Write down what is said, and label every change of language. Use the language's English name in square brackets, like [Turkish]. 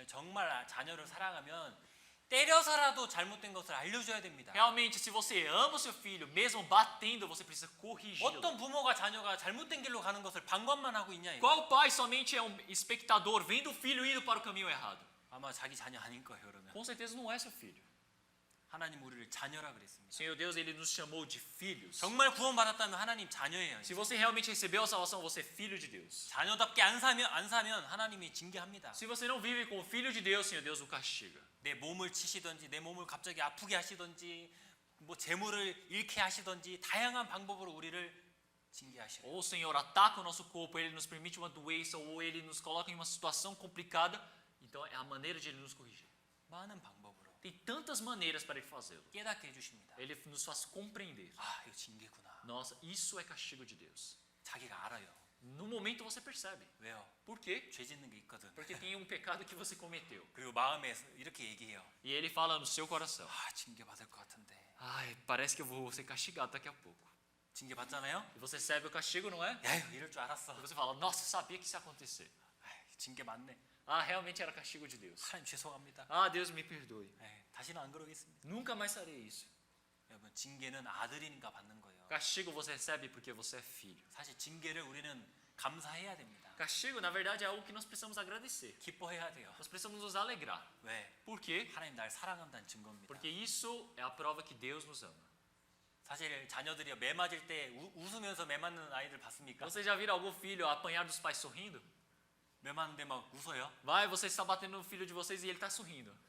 [Korean] 정말 자녀를 사랑하면 때려서라도 잘못된 것을 알려줘야 됩니다. [Portuguese] Realmente, se você ama o seu filho, mesmo batendo, você precisa corrigi-lo. [Korean] 어떤 부모가 자녀가 잘못된 길로 가는 것을 방관만 하고 있냐 이거. [Portuguese] Qual pai somente é um espectador vendo o filho indo para o caminho errado? [Korean] 아마 자기 자녀 아닐 거예요, 그러면. [Portuguese] Com certeza não é seu filho. [Korean] 하나님 우리를 자녀라 그랬습니다. [Portuguese] Senhor Deus, ele nos chamou de filhos. [Korean] 정말 구원받았다면 하나님 자녀예요. [Portuguese] Se você realmente recebeu a salvação, você é filho de Deus. [Korean] 자녀답게 안 사면 하나님이 징계합니다. [Portuguese] Se você não vive como filho de Deus, Senhor Deus o castiga. [Korean] 내 몸을 치시든지 내 몸을 갑자기 아프게 하시든지 뭐 재물을 잃게 하시든지 다양한 방법으로 우리를 징계하셔요. [Portuguese] Ou o Senhor ataca o nosso corpo, ele nos permite uma doença, ou ele nos coloca em uma situação complicada. Então é a maneira de ele nos corrigir. [Korean] 많은 방법으로. [Portuguese] Tem tantas maneiras para ele fazê-lo. [Korean] 깨닫게 해주십니다. [Portuguese] Ele nos faz compreender. [Korean] 아, 이거 징계구나. [Portuguese] Nossa, isso é castigo de Deus. [Korean] 자기가 알아요. [Portuguese] No momento você percebe. [Korean] 왜요? [Portuguese] Por quê? [Korean] 죄 짓는 게 있거든. [Portuguese] Porque tem um pecado que você cometeu. [Korean] 그리고 마음에 이렇게 얘기해요. [Portuguese] E ele fala no seu coração. [Korean] 아, 징계 받을 것 같은데. [Portuguese] Ai, parece que eu vou ser castigado daqui a pouco. [Korean] 징계 받잖아요? [Portuguese] E você recebe o castigo, não é? [Korean] 야유, 이럴 줄 알았어. [Portuguese] E você fala, nossa, sabia que isso ia acontecer. [Korean] 아이, 징계 맞네. [Portuguese] Ah, realmente era castigo de Deus. [Korean] 하나님 죄송합니다. [Portuguese] Ah, Deus me perdoe. [Korean] 에이, 다시는 안 그러겠습니다. [Portuguese] Nunca mais farei isso. [Korean] 여러분, 징계는 아들이니까 받는 거예요. [Portuguese] Castigo você recebe porque você é filho. [Korean] 사실 징계를 우리는 감사해야 됩니다. [Portuguese] Castigo, na verdade, é algo que nós precisamos agradecer. [Korean] 기뻐해야 돼요. [Portuguese] Nós precisamos nos alegrar. [Korean] 왜? [Portuguese] Por quê? [Korean] 하나님 날 사랑한다는 증거입니다. [Portuguese] Porque isso é a prova que Deus nos ama. [Korean] 사실 자녀들이 매 맞을 때 웃으면서 매 맞는 아이들 봤습니까? [Portuguese] Você já viram algum filho apanhar dos pais sorrindo? [Korean] 매 맞는데 막 웃어요? [Portuguese] Vai, você está batendo no filho de vocês e ele está sorrindo.